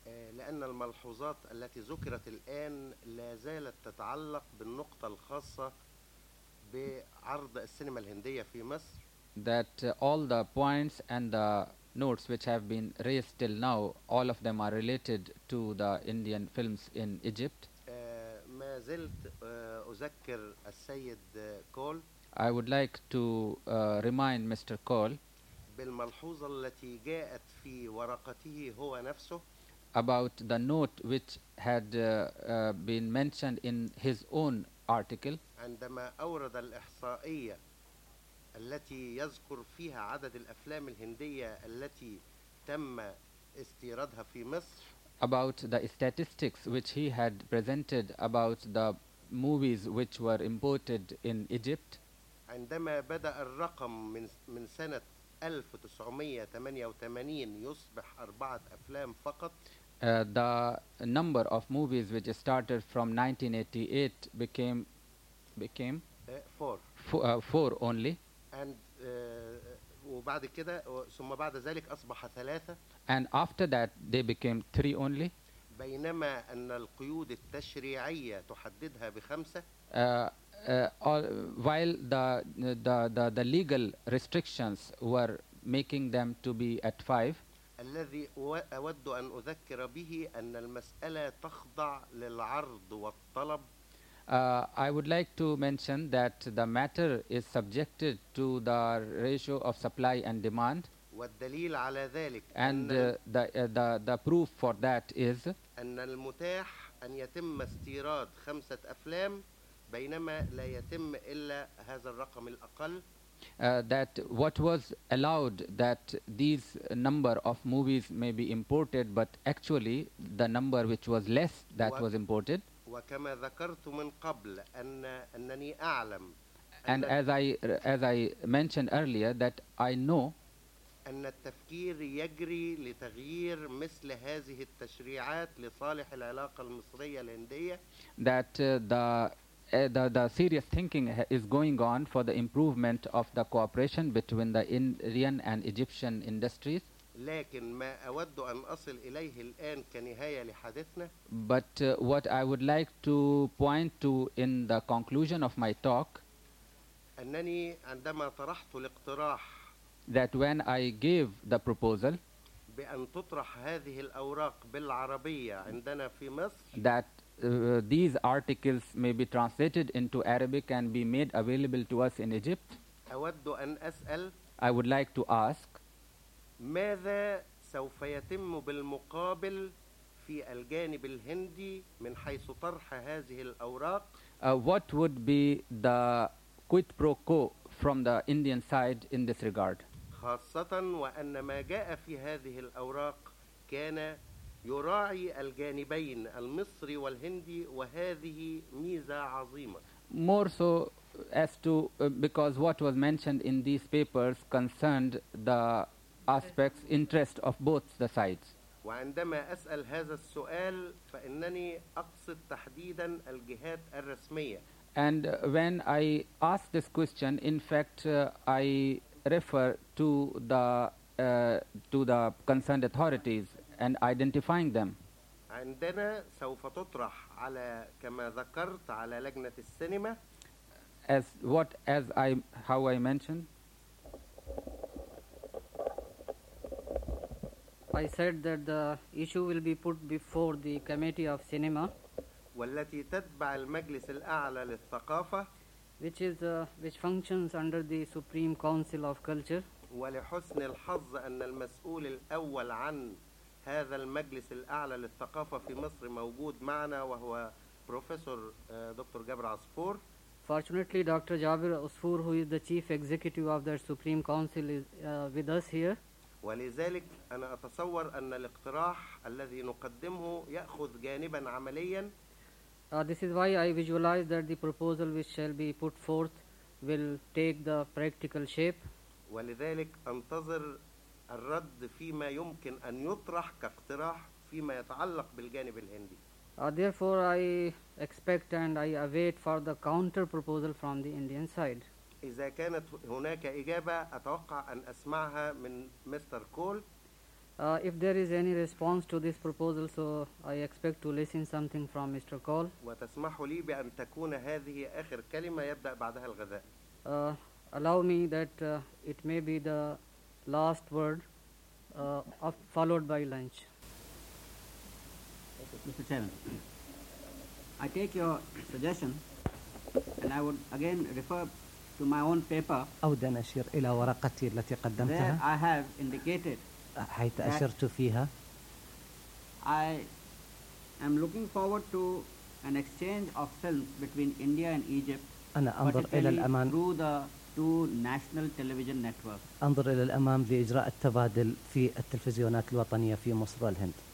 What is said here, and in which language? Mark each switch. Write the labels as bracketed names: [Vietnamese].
[Arabic] لأن الملحوظات التي ذكرت الآن لا زالت تتعلق بالنقطة الخاصة بعرض السينما الهندية في مصر. [English] That all the points and the notes which have been raised till now, all of them are related to the Indian films in Egypt. [Arabic] ما زلت أذكر السيد كول. [English] I would like to remind Mr. [Arabic] كول. بالملحوظة التي جاءت في ورقته هو نفسه. [English] About the note which had been mentioned in his own article. [Arabic] عندما أورد الإحصائية التي يذكر فيها عدد الأفلام الهندية التي تم استيرادها في مصر. [English] About the statistics which he had presented about the movies which were imported in Egypt. [Arabic] عندما بدأ الرقم من سنة 1988 يصبح أربعة أفلام فقط. [English] The number of movies which started from 1988 became four only. And [Arabic] وبعد كده ثم بعد ذلك أصبح ثلاثة. [English] And after that they became three only. [Arabic] بينما أن القيود التشريعية تحددها بخمسة. [English] While the legal restrictions were making them to be at five. [Arabic] الذي أود أن أذكر به أن المسألة تخضع للعرض والطلب. [English] I would like to mention that the matter is subjected to the ratio of supply and demand. [Arabic] والدليل على ذلك. [English] And the proof for that is. [Arabic] أن المتاح أن يتم استيراد خمسة أفلام. بينما لا يتم إلا هذا الرقم الأقل. [English] that what was allowed, that these number of movies may be imported, but actually the number which was less that was imported. [Arabic] وكما ذكرت من قبل أن أنني أعلم [English] and as I mentioned earlier that I know [Arabic] أن التفكير يجري لتغيير مثل هذه التشريعات لصالح العلاقة المصرية الهندية [English] that the serious thinking is going on for the improvement of the cooperation between the Indian and Egyptian industries [Arabic] لكن ما أود أن أصل إليه الآن كنهاية لحديثنا [English] but what I would like to point to in the conclusion of my talk [Arabic] أنني عندما طرحت الاقتراح [English] that when I gave the proposal [Arabic] بأن تطرح هذه الأوراق بالعربية عندنا في مصر [English] that these articles may be translated into Arabic and be made available to us in Egypt [Arabic] أود أن أسأل [English] I would like to ask [Arabic] ماذا سوف يتم بالمقابل في الجانب الهندي من حيث طرح هذه الأوراق [English] what would be the quid pro quo from the Indian side in this regard [Arabic] خاصة وأن ما جاء في هذه الأوراق كان يراعي الجانبين المصري والهندي وهذه ميزة عظيمة [English] more so as to because what was mentioned in these papers concerned the aspects interest of both the sides [Arabic] وعندما أسأل هذا السؤال فإنني أقصد تحديدا الجهات الرسمية [English] and when I ask this question in fact I refer to the concerned authorities and identifying them [Arabic] عندنا سوف تطرح على كما ذكرت على لجنة السينما [English] as I mentioned I said that the issue will be put before the committee of cinema [Arabic] والتي تتبع المجلس الأعلى للثقافة [English] which functions under the Supreme Council of Culture [Arabic] ولحسن الحظ أن المسؤول الأول عن هذا المجلس الأعلى للثقافة في مصر موجود معنا وهو بروفيسور دكتور جابر عصفور [English] Fortunately, Dr. Jabir Asfour, who is the chief executive of the Supreme Council, is with us here. [Arabic] ولذلك أنا أتصور أن الاقتراح الذي نقدمه يأخذ جانبا عمليا [English] This is why I visualize that the proposal which shall be put forth will take the practical shape [Arabic] ولذلك أنتظر الرد فيما يمكن أن يطرح كاقتراح فيما يتعلق بالجانب الهندي [English] Therefore I expect and I await for the counter proposal from the Indian side [Arabic] إذا كانت هناك إجابة أتوقع أن أسمعها من مستر كول [English] If there is any response to this proposal so I expect to listen something from Mr. Kohl [Arabic] وتسمح لي بأن تكون هذه آخر كلمة يبدأ بعدها الغداء [English] Allow me that it may be the last word followed by lunch Mr. Chairman I take your suggestion and I would again refer to my own paper [Arabic] أود أن أشير إلى ورقتي التي قدمتها [English] There I have indicated [Arabic] حيث أشرت فيها [English] I am looking forward to an exchange of films between India and Egypt [Arabic] أنا أنظر إلى الأمام [English] through the two national television networks [Arabic] أنظر إلى الأمام لإجراء التبادل في التلفزيونات الوطنية في مصر والهند